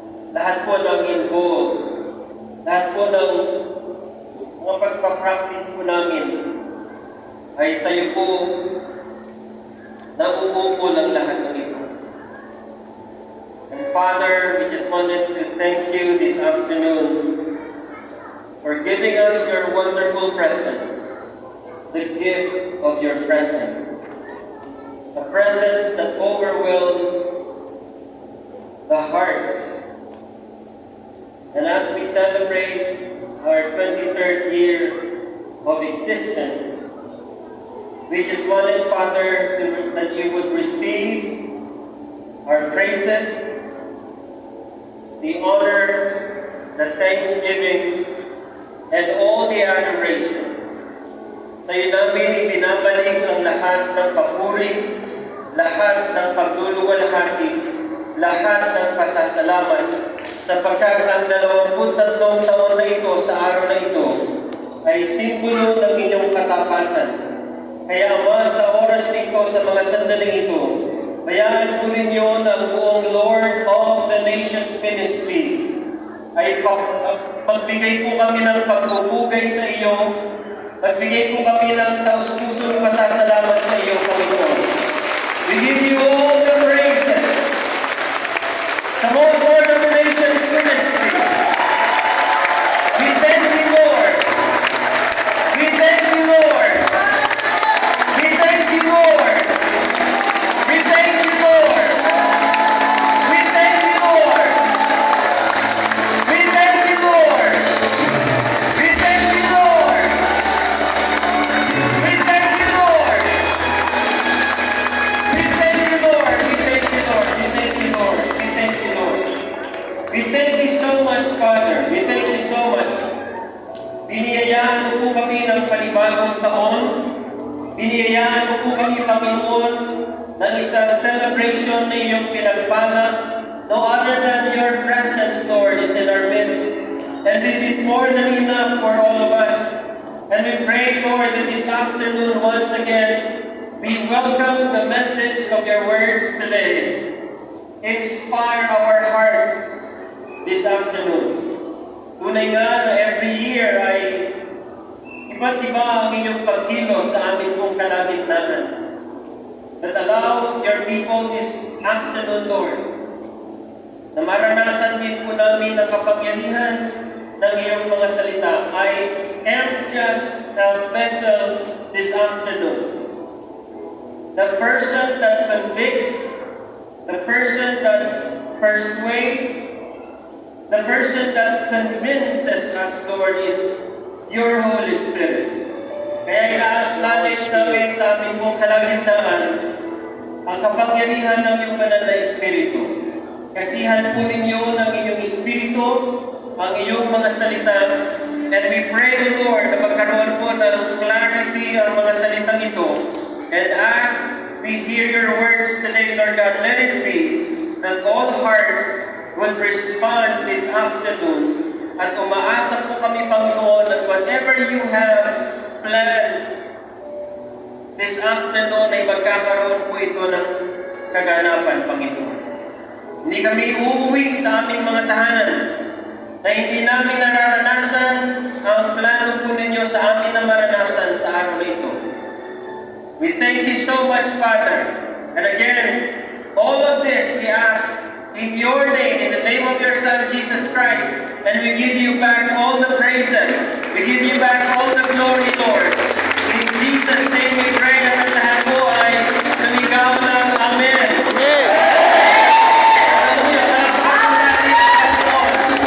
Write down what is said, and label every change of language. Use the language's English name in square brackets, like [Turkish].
[Filipino] lahat po ng involved, lahat po ng mga pagpapractice po namin ay sa iyo po nauupo lang lahat ng ito. [English] And Father, we just wanted to thank you this afternoon for giving us your wonderful presence, the gift of your presence, a presence that overwhelms the heart. And as we celebrate our 23rd year of existence, we just wanted, Father, that you would receive our praises, the honor, the thanksgiving, and all the adoration. [Filipino] Sa iyo namin ibinabalik ang lahat ng papuri, lahat ng pagluluwalhati, lahat ng pasasalamat, sapagkat ang 23 taon na ito sa araw na ito ay simbolo ng inyong katapatan. Kaya Ama, sa oras na ito, sa mga sandaling ito, bayaan po ninyo ng buong Lord of the Nations Ministry ay magbigay po kami ng pagpupugay sa iyo, magbigay po kami ng taus-pusong pasasalamat sa iyo, Panginoon. [English] We give you all the praises. Come on, Lord of the Nations Ministry. We thank you, Lord. We thank you, Lord. We thank you, Lord. We thank you, Lord. We thank you, Lord. We thank you, Lord. We thank you, Lord. We thank you, Lord. We thank you, Lord. We thank you, Lord. We thank you, Lord. We thank you, Lord. We thank you so much, Father. We thank you so much. [Filipino] Biniyayaan mo po kami ng panibagong taon. Biniyayaan mo po kami, Panginoon, ng isang celebration na iyong pinagpala. [English] No other than your presence, Lord, is in our midst. And this is more than enough for all of us. And we pray, Lord, that this afternoon, once again, we welcome the message of your words today. Inspire our hearts this afternoon. [Filipino] Tunay nga na every year ay iba't iba ang inyong pagkilos sa amin pong kalagitnaan. [English] But allow your people this afternoon, Lord, [Filipino] na maranasan din po namin ang kapangyarihan ng iyong mga salita. [English] I am just a vessel this afternoon. The person that convicts, the person that persuades, the person that convinces us, Lord, is your Holy Spirit. [Filipino] Kaya ina-acknowledge namin sa aming pong kalagitnaan ang kapangyarihan ng iyong banal na Espiritu. Kasihan po ninyo ng inyong Espiritu, ang iyong mga salita, [English] and we pray, Lord, [Filipino] na magkaroon po ng clarity ang mga salitang ito. [English] And as we hear your words today, Lord God, let it be that all hearts would respond this afternoon [Filipino] at umaasa po kami, Panginoon, [English] that whatever you have planned this afternoon [Filipino] ay magkakaroon po ito ng kaganapan, Panginoon. Hindi kami uuwi sa aming mga tahanan na hindi namin nararanasan ang plano po ninyo sa amin na maranasan sa araw na ito. [English] We thank you so much, Father. And again, all of this we ask in your name, in the name of your Son, Jesus Christ. And we give you back all the praises. We give you back all the glory, Lord. In Jesus' name we pray, [Filipino] at ang lahat po ay sumigaw ng Amen. Hallelujah. Palakpakan natin ang Lord.